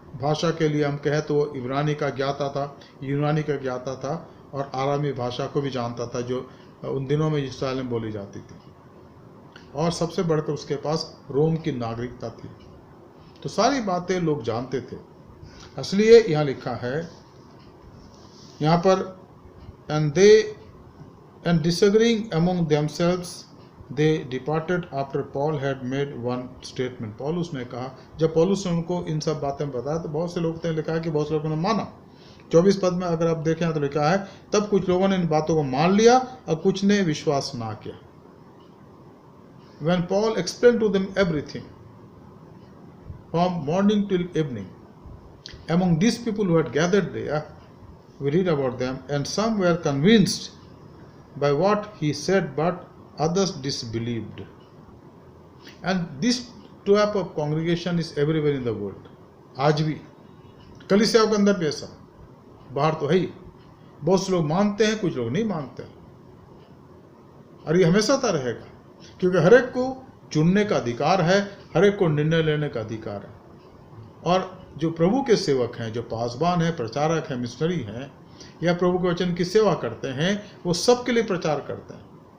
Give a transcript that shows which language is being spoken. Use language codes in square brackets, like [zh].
[hi] भाषा के लिए हम कहें तो वो इब्रानी का ज्ञाता था, यूनानी का ज्ञाता था और आरामी भाषा को भी जानता था जो उन दिनों में इस्राएल में बोली जाती थी। और सबसे बढ़कर उसके पास रोम की नागरिकता थी। तो सारी बातें लोग जानते थे। इसलिए यहाँ लिखा है, यहाँ पर [en] and disagreeing among themselves they departed after Paul had made one statement। [hi] पौलुस ने कहा, जब पौलुस ने उनको इन सब बातें बताया तो बहुत से लोग ने लिखा है कि बहुत से लोगों ने माना। 24 पद में अगर आप देखें तो लिखा है, तब कुछ लोगों ने इन बातों को मान लिया और कुछ ने विश्वास ना किया। [en] When Paul explained to them everything from morning till evening, among these people who had gathered there, we read about them, and some were convinced by what he said, but others disbelieved. And this type of congregation is everywhere in the world. [hi] आज भी कलीसियाओं के अंदर भी ऐसा, बाहर तो है ही, बहुत से लोग मानते हैं, कुछ लोग नहीं मानते, और ये हमेशा था रहेगा, क्योंकि हर एक को चुनने का अधिकार है, हर एक को निर्णय लेने का अधिकार है। और जो प्रभु के सेवक हैं, जो पासबान हैं, प्रचारक हैं, मिशनरी हैं, या प्रभु के वचन की सेवा करते हैं, वो सबके लिए प्रचार करते हैं।